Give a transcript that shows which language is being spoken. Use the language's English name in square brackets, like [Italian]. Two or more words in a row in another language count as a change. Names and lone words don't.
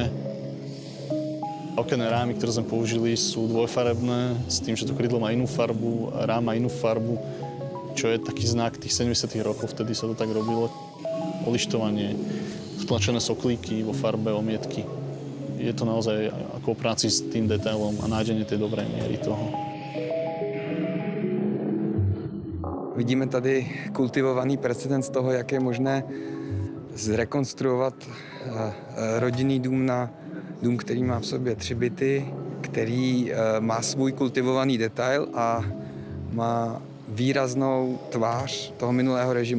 [Slovak] Okenné rámy, ktoré sme použili, sú dvojfarebné, s tým, že to krydlo má inú farbu, rám má inú farbu, čo je taký znak tých 70. rokov, vtedy sa to tak robilo. Olištovanie, vtlačené soklíky vo farbe omietky. Je to naozaj ako o práci s tým detailom a nájdenie tej dobrej miery toho. [Czech] Vidíme tady kultivovaný precedens toho, jak je možné zrekonstruovat rodinný dům na dům, který má v sobě 3 byty, který má svůj kultivovaný detail a má výraznou tvář toho minulého režimu.